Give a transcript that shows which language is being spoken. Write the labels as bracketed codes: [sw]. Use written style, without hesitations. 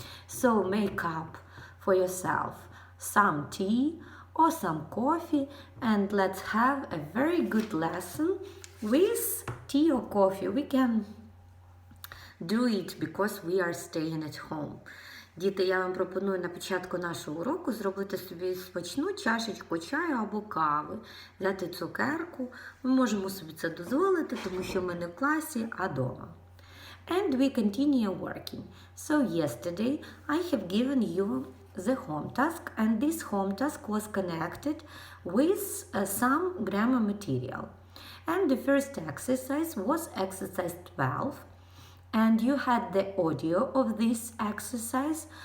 [en] So make up for yourself some tea or some coffee and let's have a very good lesson with tea or coffee. We can do it because we are staying at home. [uk] Діти, я вам пропоную на початку нашого уроку зробити собі смачну чашечку чаю або кави, взяти цукерку. Ми можемо собі це дозволити, тому що ми не в класі, а вдома. [en] And we continue working. So yesterday I have given you the home task, and this home task was connected with some grammar material. And the first exercise was exercise 12, and you had the audio of this exercise.